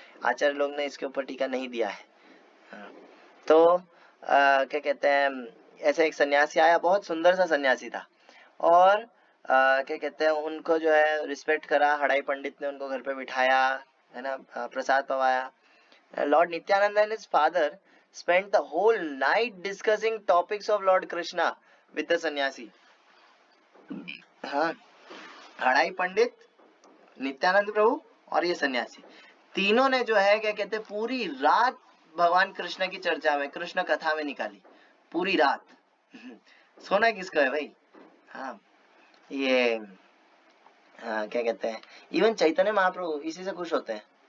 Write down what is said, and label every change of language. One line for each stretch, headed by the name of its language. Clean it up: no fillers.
Hindi: आचार्य लोग ने इसके ऊपर टीका नहीं दिया है। तो क्या कहते हैं, ऐसे एक सन्यासी आया, बहुत सुंदर सा सन्यासी था, और क्या कहते हैं उनको जो है रिस्पेक्ट करा, हड़ाई पंडित ने उनको घर पे बिठाया, है ना, प्रसाद पवाया।
English: Lord Nityananda and his father spent the whole night discussing topics of Lord Krishna with the sanyasi.
Hindi: हाँ, हड़ाई पंडित, नित्यानंद प्रभु और ये सन्यासी, तीनों ने जो है क्या कहते हैं पूरी रात भगवान कृष्ण की चर्चा में, कृष्ण कथा में निकाली, पूरी रात। सोना किसका है भाई। हाँ, ये क्या कहते हैं, इवन चैतन्य महाप्रभु इसी से खुश होते हैं।